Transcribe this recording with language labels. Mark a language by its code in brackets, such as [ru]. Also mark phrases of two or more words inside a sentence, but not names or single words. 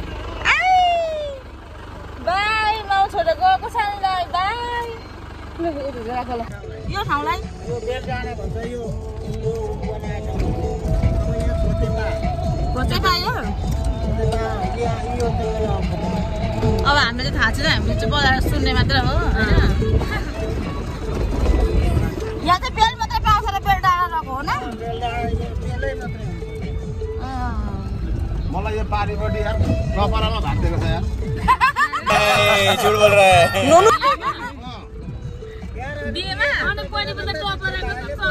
[ne] बाई माउ छोडेर गएको सानोलाई बाई यो ठाउँलाई अब हामीले चाहिँ थाहा छैन हामीले चाहिँ बजाएर सुन्ने मात्र हो होइन यहाँ चाहिँ बेल मात्रै पाउँछ र बेल डाँडा रहेको हो न मलाई यो पारिपट्टि यार टपरामा भाग दिएको छ यार [hi] झुट बोल रहा है [ne] बिहेमा अनि पहिले पनि टपराको